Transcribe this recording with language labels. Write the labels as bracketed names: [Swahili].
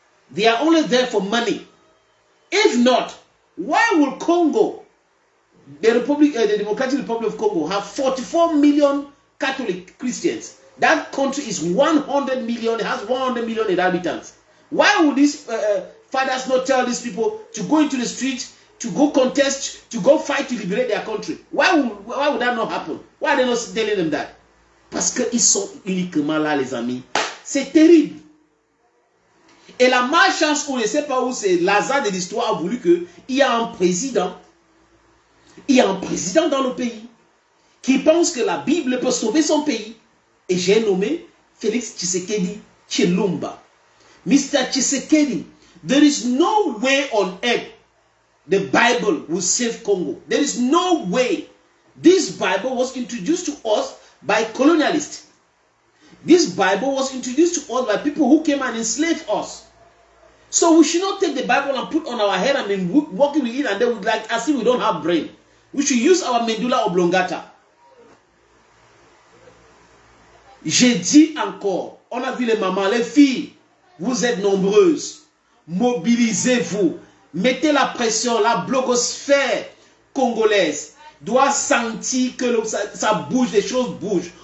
[English] They are only there for money. If not, why will Congo, the Democratic Republic of Congo, have 44 million Catholic Christians? That country is 100 million, it has 100 million inhabitants. Why would these fathers not tell these people to go into the streets to go contest, to go fight to liberate their country. Why would that not happen? Why are they not telling them that? [French] Parce qu'ils sont uniquement là, les amis. C'est terrible. Et la malchance, on ne sait pas où c'est, l'hasard de l'histoire a voulu qu'il y a un président. Il y a un président dans le pays qui pense que la Bible peut sauver son pays. Et j'ai nommé Félix Tshisekedi Tshilombo. [English] Mr. Tshisekedi, there is no way on earth the Bible will save Congo. There is no way. This Bible was introduced to us by colonialists. This Bible was introduced to us by people who came and enslaved us. So we should not take the Bible and put on our head and then walk with it and then we like as if we don't have brain. We should use our medulla oblongata. [French] J'ai dit encore, on a vu les mamans, les filles, vous êtes nombreuses. Mobilisez-vous. Mettez la pression. La blogosphère congolaise doit sentir que ça bouge, les choses bougent.